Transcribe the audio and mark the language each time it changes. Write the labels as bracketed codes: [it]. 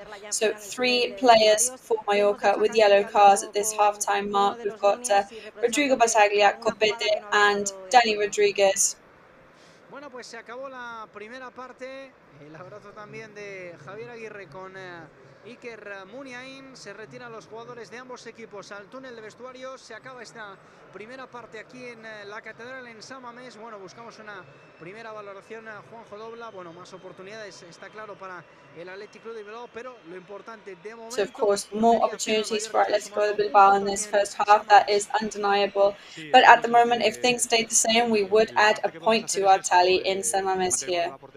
[en] So 3 players for Mallorca with yellow cards at this half-time mark. We've got Rodrigo Battaglia, Copete and Dani Rodriguez. [es] Bueno, pues se acabó la primera parte. El abrazo también de Javier Aguirre con Iker Muniain. Se retiran los jugadores de ambos equipos al túnel de vestuarios. Se acaba esta primera parte aquí en la Catedral en San Mamés. Bueno, buscamos una primera valoración a Juanjo Dobla. Bueno, más oportunidades, está claro, para el Athletic Club de Bilbao, pero lo importante de momento... [en] So of course, more opportunities for Atletico Bilbao in this first half, that is undeniable. But at the moment, if things stayed the same, we would add a point to our tally in San Mamés here.